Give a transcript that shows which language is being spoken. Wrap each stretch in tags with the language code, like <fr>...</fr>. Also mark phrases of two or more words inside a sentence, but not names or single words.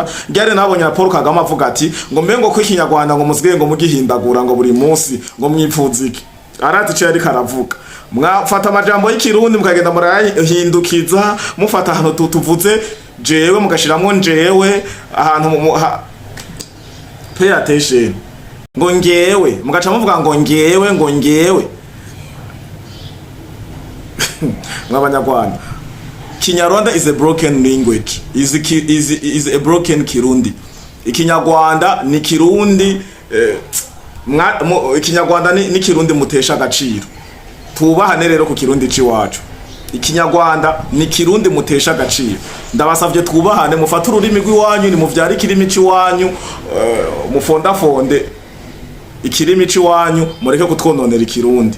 <rn>Ryari nabonye Paul Kagame avuga ati ngo mbengo ko Kinyarwanda ngo muzige ngo mugihindagura ngo buri munsi ngo mwipfuzike. Arati cyo yari karavuga. Mwafata amajambo y'Ikirundi mukagenda murahindukiza mufata ahantu tuvuze jewe mugashiramo njewe ahantu</rn> <en>pay attention</en> <rn>ngo ngewe mugaca muvuga ngo ngewe mw'abanyarwanda.</rn> <en>Kinyarwanda is a broken language, is a broken Kirundi.</en> <rn>Ikinyarwanda ni Kirundi Ikinyarwanda ni Kirundi mutesha agaciro. Tubahane rero ku Kirundi ciwacu. Ikinyarwanda ni Kirundi mutesha agaciro. Ndabasavye twubahane mufata ururimi rw'iwanyu ni muvyara ikirimi ciwanyu mufondafonde ikirimi ciwanyu mureke kutwononera Ikirundi.</rn>